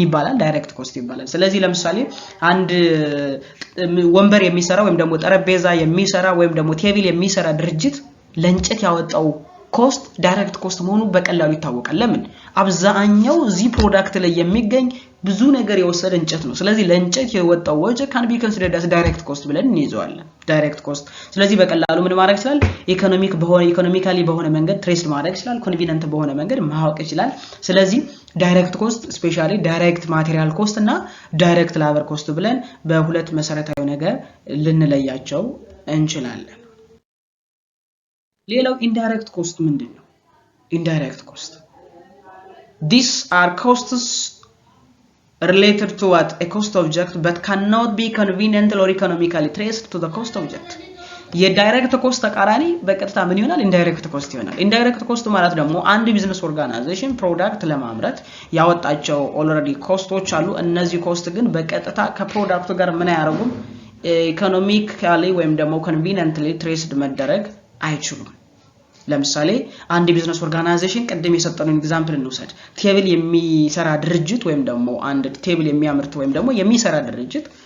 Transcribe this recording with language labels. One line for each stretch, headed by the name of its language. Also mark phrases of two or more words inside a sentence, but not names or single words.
Amharic: ይባላል
English: direct cost
Amharic: ይባላል ስለዚህ ለምሳሌ አንድ ወንበር የሚሰራ ወይም ደግሞ ጠረጴዛ የሚሰራ ወይም ደግሞ ቴብል የሚሰራ ድርጅት ለእንጨት ያወጣው ኮስት
English: direct cost
Amharic: መሆኑ በቀላሉ ይታወቃል ለምን አብዛኛው እዚ ፕሮዳክት ላይ የሚገኝ ብዙ ነገር የወሰደ እንጨት ነው ስለዚህ ለእንጨት የወጣው ወጪ
English: can be considered as direct cost
Amharic: ብለን እንይዘዋለን
English: direct cost
Amharic: ስለዚህ በቀላሉ ምን ማድረግ ይችላል ኢኮኖሚካሊ በሆነ መንገድ ትሬስ ማድረግ ይችላል ኮንቬኒየንት በሆነ መንገድ ማወቅ ይችላል ስለዚህ
English: direct cost especially direct material cost
Amharic: እና
English: direct labor cost
Amharic: ብለን በሁለት መሰረታዊ ነገር ልንለያቸው እንችላለን
English: ሌላው indirect cost ምንድነው indirect cost these are costs related to what a cost object but cannot be conveniently or economically traced to the cost object የdirect cost
Amharic: ተቃራኒ በቀጥታ ምን ይሆናል
English: indirect cost
Amharic: ይሆናል
English: indirect cost
Amharic: ማለት ደግሞ አንድ
English: business organization product
Amharic: ለማምረት ያወጣቸው ኦልሬዲ ኮስቶች አሉ እነዚህ ኮስት ግን በቀጥታ ከፕሮዳክቱ ጋር ምን ያያረጉም ኢኮኖሚካሊ ወይም ደግሞ
English: conveniently traced
Amharic: መደረግ አይችሉም ለምሳሌ አንድ
English: business organization
Amharic: ቀደም የሰጠነው ኤግዛምፕል እንውሰድ ቴብል የሚሰራ ድርጅት ወይም ደግሞ አንድ ቴብል የሚያመርት ወይም ደግሞ የሚሰራ ድርጅት